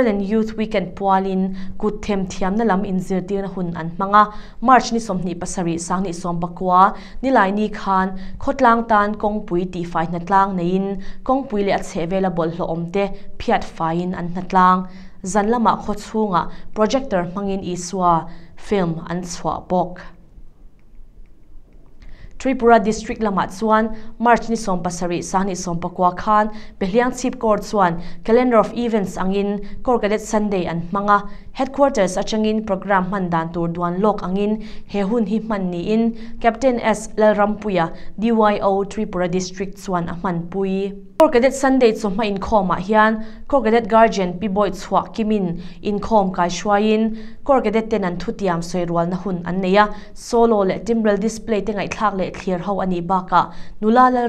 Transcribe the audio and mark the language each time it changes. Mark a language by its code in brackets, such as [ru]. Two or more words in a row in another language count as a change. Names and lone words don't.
[hmr] and Youth Weekend pualin kuthem thiam na lam inzir tir na hun an manga March ni somni pasari sangni sompakwa nilai ni khan khotlang tan kongpui ti fai na tlang nein kongpui le ache available hlo omte phiat fain an natlang zanlama khochunga projector mangin iswa film an chwa bok Tripura District lama chuan March ni som pasari sang ni som pakwa khan Behliang Chief Court chuan [en] calendar of events [hmr] angin Kor Cadet Sunday an manga headquarters achangin program man dan tur duan lok angin he hun hi man ni in Captain S Lalrampuya DYO Tripura District chuan a man pui Kor Cadet Sunday chuma in khoma hian Kor Cadet Guardian Piboy chhuak kimin in khom kai shwain Kor Cadet ten an thutiam soirwal na hun an neya solo le [en] timbrel display [hmr] te ngai thlak le clear ho ani baka nulala